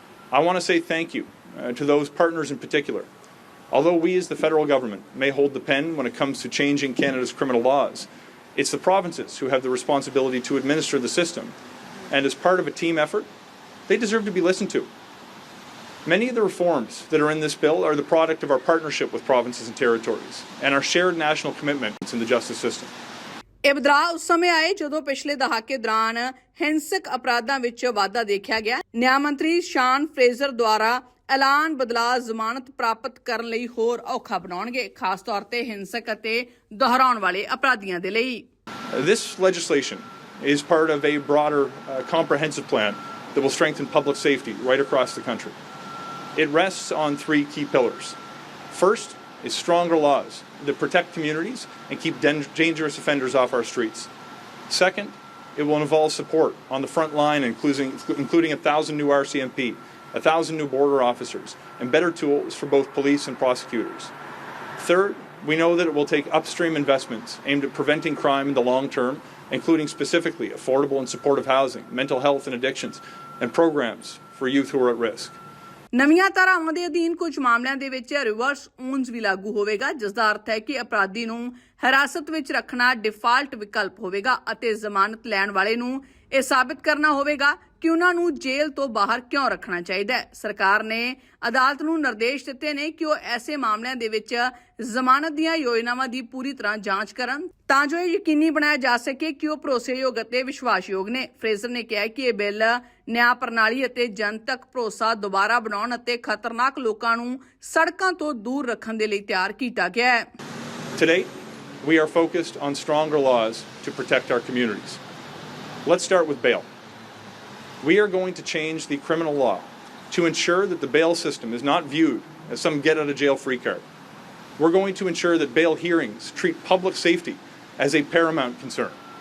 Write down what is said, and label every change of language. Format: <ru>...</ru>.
<en>I want to say thank you to those partners in particular. Although we as the federal government may hold the pen when it comes to changing Canada's criminal laws, it's the provinces who have the responsibility to administer the system. And as part of a team effort, they deserve to be listened to. Many of the reforms that are in this bill are the product of our partnership with provinces and territories and our shared national commitments in the justice system.</en> <pa>ਇਹ ਬਦਲਾਅ ਉਸ ਸਮੇਂ ਆਏ ਜਦੋਂ ਪਿਛਲੇ ਦਹਾਕੇ ਦੌਰਾਨ ਹਿੰਸਕ ਅਪਰਾਧਾਂ ਵਿੱਚ ਵਾਧਾ ਦੇਖਿਆ ਗਿਆ। ਨਿਆਂ ਮੰਤਰੀ ਸ਼ਾਨ ਫਰੇਜ਼ਰ ਦੁਆਰਾ ਐਲਾਨ ਬਦਲਾਅ ਜ਼ਮਾਨਤ ਪ੍ਰਾਪਤ ਕਰਨ ਲਈ ਹੋਰ ਔਖਾ ਬਣਾਉਣਗੇ, ਖਾਸ ਤੌਰ ਤੇ ਹਿੰਸਕ ਅਤੇ ਦੁਹਰਾਉਣ ਵਾਲੇ ਅਪਰਾਧੀਆਂ ਦੇ ਲਈ।</pa> <en>This legislation is part of a broader comprehensive plan that will strengthen public safety right across the country. It rests on three key pillars. First is stronger laws that protect communities and keep dangerous offenders off our streets. Second, it will involve support on the front line, including 1,000 new RCMP, 1,000 new border officers, and better tools for both police and prosecutors. Third, we know that it will take upstream investments aimed at preventing crime in the long term, including specifically affordable and supportive housing, mental health and addictions, and programs for youth who are at risk.</en> <pa>ਨਵੀਆਂ ਧਾਰਾਵਾਂ ਦੇ ਅਧੀਨ ਕੁਝ ਮਾਮਲਿਆਂ ਦੇ ਵਿੱਚ reverse onus ਵੀ ਲਾਗੂ ਹੋਵੇਗਾ, ਜਿਸ ਦਾ ਅਰਥ ਹੈ ਕਿ ਅਪਰਾਧੀ ਨੂੰ ਹਿਰਾਸਤ ਵਿੱਚ ਰੱਖਣਾ ਡਿਫਾਲਟ ਵਿਕਲਪ ਹੋਵੇਗਾ ਅਤੇ ਜ਼ਮਾਨਤ ਲੈਣ ਵਾਲੇ ਨੂੰ ਇਹ ਸਾਬਿਤ ਕਰਨਾ ਹੋਵੇਗਾ ਕਿ ਉਹਨਾਂ ਨੂੰ ਜੇਲ੍ਹ ਤੋਂ ਬਾਹਰ ਕਿਉਂ ਰੱਖਣਾ ਚਾਹੀਦਾ ਹੈ। ਸਰਕਾਰ ਨੇ ਅਦਾਲਤ ਨੂੰ ਨਿਰਦੇਸ਼ ਦਿੱਤੇ ਨੇ ਕਿ ਉਹ ਐਸੇ ਮਾਮਲਿਆਂ ਦੇ ਵਿੱਚ ਜ਼ਮਾਨਤ ਦੀਆਂ ਯੋਜਨਾਵਾਂ ਦੀ ਪੂਰੀ ਤਰ੍ਹਾਂ ਜਾਂਚ ਕਰਨ ਤਾਂ ਜੋ ਇਹ ਯਕੀਨੀ ਬਣਾਇਆ ਜਾ ਸਕੇ ਕਿ ਉਹ ਭਰੋਸੇਯੋਗ ਅਤੇ ਵਿਸ਼ਵਾਸਯੋਗ ਨੇ। ਫਰੇਜ਼ਰ ਨੇ ਕਿਹਾ ਕਿ ਇਹ ਬਿੱਲ ਨਿਆਂ ਪ੍ਰਣਾਲੀ ਅਤੇ ਜਨਤਕ ਭਰੋਸਾ ਦੁਬਾਰਾ ਬਣਾਉਣ ਅਤੇ ਖਤਰਨਾਕ ਲੋਕਾਂ ਨੂੰ ਸੜਕਾਂ ਤੋਂ ਦੂਰ ਰੱਖਣ ਦੇ ਲਈ ਤਿਆਰ ਕੀਤਾ ਗਿਆ ਹੈ।</pa> <en>Today, we are focused on stronger laws to protect our communities. Let's start with bail. We are going to change the criminal law to ensure that the bail system is not viewed as some get-out-of-jail-free card. We're going to ensure that bail hearings treat public safety as a paramount concern.</en>